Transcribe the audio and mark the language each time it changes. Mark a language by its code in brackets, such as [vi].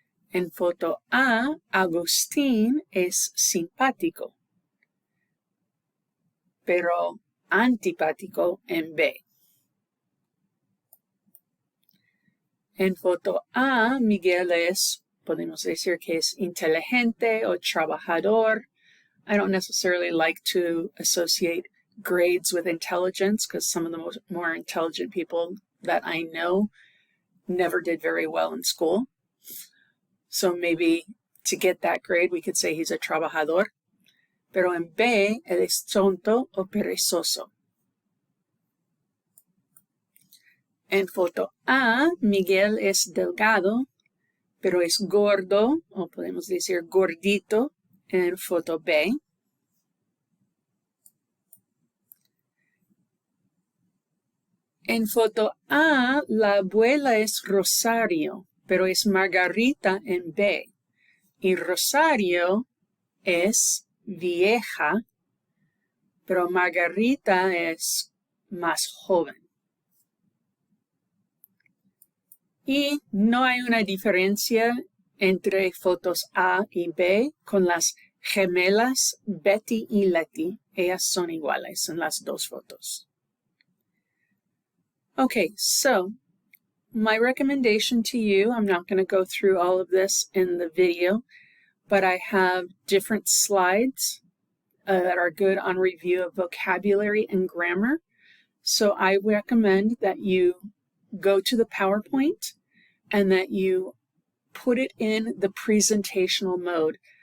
[es] En foto A, Agustín es simpático, pero antipático en B. En foto A, Miguel es, podemos decir que es inteligente o trabajador. [en] I don't necessarily like to associate grades with intelligence, because some of the more intelligent people that I know never did very well in school. So maybe to get that grade, we could say he's a trabajador. [es] Pero en B, él es tonto o perezoso. En foto A, Miguel es delgado, pero es gordo, o podemos decir gordito, en foto B. En foto A, la abuela es Rosario, pero es Margarita en B. Y Rosario es vieja, pero Margarita es más joven. Y no hay una diferencia entre fotos A y B con las gemelas Betty y Letty. Ellas son iguales en las dos fotos. [en] Okay, so my recommendation to you, I'm not going to go through all of this in the video, but I have different slides that are good on review of vocabulary and grammar. So I recommend that you go to the PowerPoint and that you put it in the presentational mode.